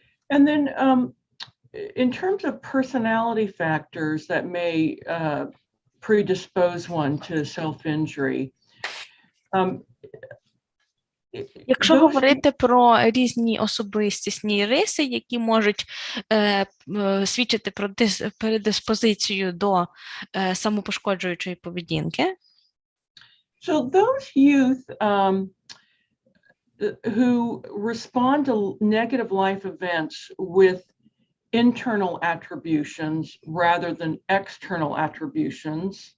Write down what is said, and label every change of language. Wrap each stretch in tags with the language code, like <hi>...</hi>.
<en>And then in terms of personality factors that may predispose one to self-injury,</en> <uk>якщо говорити про різні особистісні риси, які можуть свідчити про предиспозицію до самопошкоджуючої поведінки,</uk> <en>so those youth who respond to negative life events with internal attributions rather than external attributions.</en>